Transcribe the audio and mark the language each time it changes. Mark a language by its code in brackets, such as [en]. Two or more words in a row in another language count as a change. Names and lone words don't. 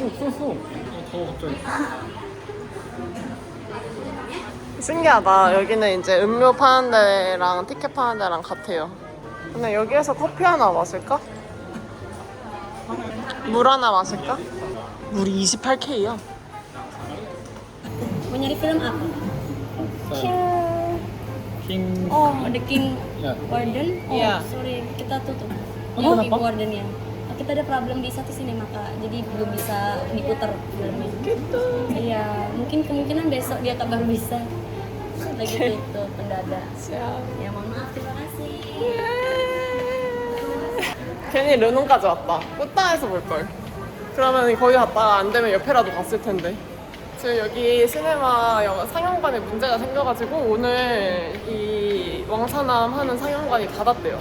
[ko] 없었어. 더워 갑자기. 신기하다. 여기는 이제 음료 파는 데랑 티켓 파는 데랑 같아요. 근데 여기에서 커피 하나 마실까? 물 하나 마실까? 물이 28K야. [id] Mau nyari film apa? king. Oh, The King Ya. Warden. Oh, Iya. sorry, kita tutup. Oh, Yang kenapa? King Warden ya. Kita ada problem di satu sinema kak, jadi belum bisa diputar filmnya. Gitu. Iya, mungkin kemungkinan besok dia kabar bisa. Lagi tutup mendadak. Siap. Ya mohon maaf, terima kasih. [ko] 괜히 르논까지 왔다. 꽃다에서 볼걸. 그러면 거기 갔다가 안 되면 옆에라도 갔을 텐데. 지금 여기 시네마 영화 상영관에 문제가 생겨가지고 오늘 이 왕사남 하는 상영관이 닫았대요.